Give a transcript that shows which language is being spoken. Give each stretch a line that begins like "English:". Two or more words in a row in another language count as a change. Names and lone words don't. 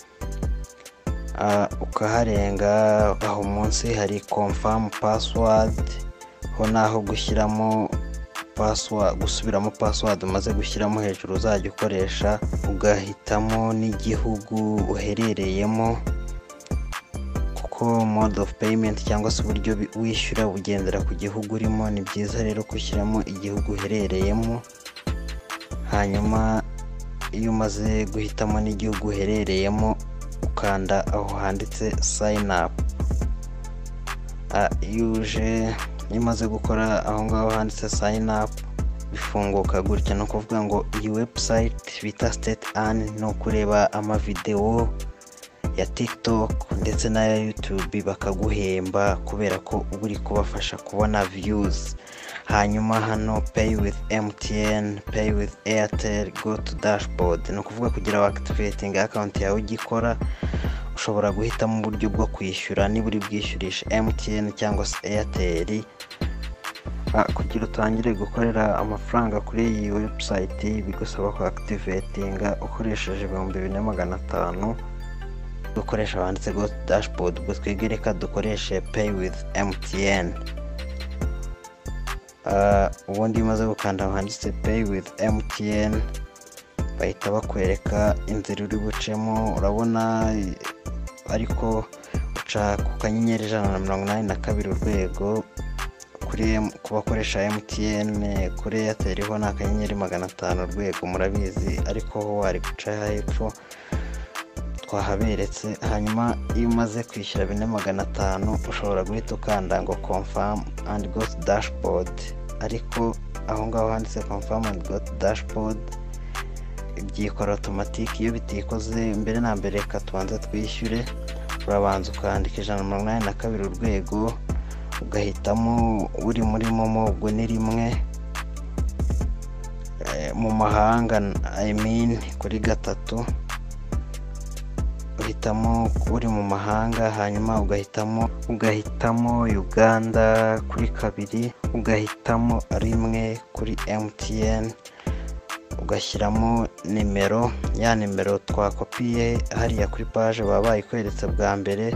Kinyarwanda: Ukaharenga aho munsi hari
English: confirm password,
Kinyarwanda: ho naho gushyiramo password, gusubiramo password umaze gushyiramo hejuru uzajya ukoresha, ugahitamo n'igihugu uherereyemo, kuko
English: mode of payment
Kinyarwanda: cyangwa se uburyo wishyura bugendera ku gihugu urimo. Ni byiza rero gushyiramo igihugu uherereyemo, hanyuma iyo umaze guhitamo n'igihugu uherereyemo ukanda aho handitse
English: sign up.
Kinyarwanda: Iyo umaze gukora aho ngaho handitse
English: sign up
Kinyarwanda: bifunguka gutya. No kuvuga ngo iyi website bita state earn no kureba amavideo ya TikTok ndetse na YouTube bakaguhemba kubera ko uri kubafasha kubona views. Hanyuma hano
English: pay with MTN, pay with Airtel, go to dashboard.
Kinyarwanda: No kuvuga kugira activating account yawe ugikora ushobora guhitamo uburyo bwo kwishyura, niba uri bwishyurisha MTN cyangwa se Airtel. Kugira utangire gukorera amafaranga kuri iyi website bigusaba ko activating ukoresheje 2500. Dukoresha banditse
English: go to dashboard,
Kinyarwanda: ubwo twegereka dukoreshe
English: pay with MTN.
Kinyarwanda: Ubundi maze gukanda handitse
English: pay with MTN
Kinyarwanda: bahita bakwereka inzira uri bucemo. Urabona ariko uca ku kanyenyeri 182 urwego ku bakoresha MTN, kuri Airtel ho na kanyenyeri 500 urwego murabizi, ariko ho wari guca hepfo twahaberetse. Hanyuma iyo umaze kwishyura 4500 ushobora guhita ukanda ngo
English: confirm and go to dashboard,
Kinyarwanda: ariko aho ngaho handitse
English: confirm and go to dashboard
Kinyarwanda: byikora automatic. Iyo bitikoze mbere na mbere reka tubanze twishyure. Urabanza ukandika 182 urwego, ugahitamo uri muri momo, ubwo ni rimwe, mu mahanga kuri gatatu uhitamo uri mu mahanga, hanyuma ugahitamo Uganda kuri kabiri, ugahitamo rimwe kuri MTN, ugashyiramo nimero, ya nimero twakopiye hariya kuri page baba bayikweretse bwa mbere.